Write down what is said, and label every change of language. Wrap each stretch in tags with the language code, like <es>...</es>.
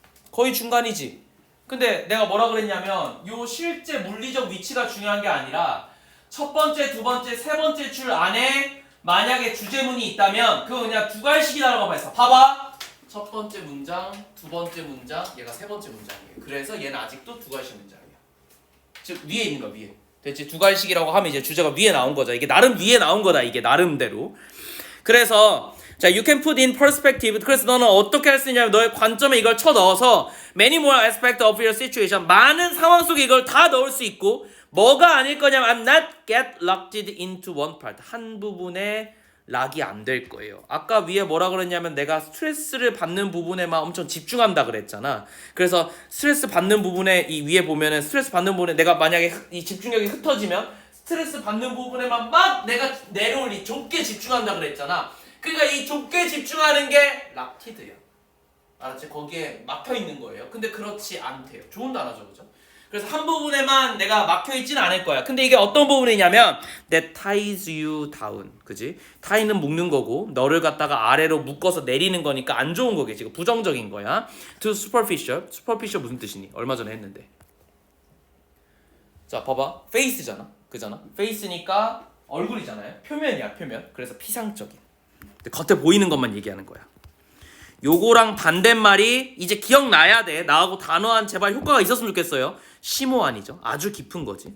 <ko>거의 중간이지. 근데 내가 뭐라 그랬냐면 요 실제 물리적 위치가 중요한 게 아니라 첫 번째, 두 번째, 세 번째 줄 안에 만약에 주제문이 있다면 그거 그냥 두 갈식이라고 봤어. 봐봐, 첫 번째 문장, 두 번째 문장, 얘가 세 번째 문장이에요. 그래서 얘는 아직도 두 갈식 문장이야. 즉 위에 있는 거, 위에. 됐지? 두 갈식이라고 하면 이제 주제가 위에 나온 거죠. 이게 나름 위에 나온 거다, 이게 나름대로.</ko> <en>그래서 자, you can put in perspective.</en> <ko>그래서 너는 어떻게 할 수 있냐면 너의 관점에 이걸 쳐 넣어서 many more aspects of your situation, 많은 상황 속에 이걸 다 넣을 수 있고, 뭐가 아닐 거냐면 I'm not get locked into one part, 한 부분에 락이 안 될 거예요. 아까 위에 뭐라 그랬냐면 내가 스트레스를 받는 부분에만 엄청 집중한다 그랬잖아. 그래서 스트레스 받는 부분에 이 위에 보면은 스트레스 받는 부분에 내가 만약에 이 집중력이 흩어지면 스트레스 받는 부분에만 막 내가 내려올리 좁게 집중한다 그랬잖아. 그러니까 이 좁게 집중하는 게 락티드야. 알았지? 거기에 막혀 있는 거예요. 근데 그렇지 않대요. 좋은 단어죠, 그죠? 그래서 한 부분에만 내가 막혀 있지는 않을 거야. 근데 이게 어떤 부분이냐면 that ties you down, 그지? tie는 묶는 거고 너를 갖다가 아래로 묶어서 내리는 거니까 안 좋은 거겠지. 이거 부정적인 거야.</ko> <en>to superficial, superficial 무슨 뜻이니?</en> <ko>얼마 전에 했는데. 자, 봐봐. face잖아, 그잖아. face니까 얼굴이잖아요. 표면이야, 표면. 그래서 피상적인. 겉에 보이는 것만 얘기하는 거야. 요거랑 반대말이 이제 기억나야 돼. 나하고 단어한 제발 효과가 있었으면 좋겠어요. 심오한이죠. 아주 깊은 거지.</ko>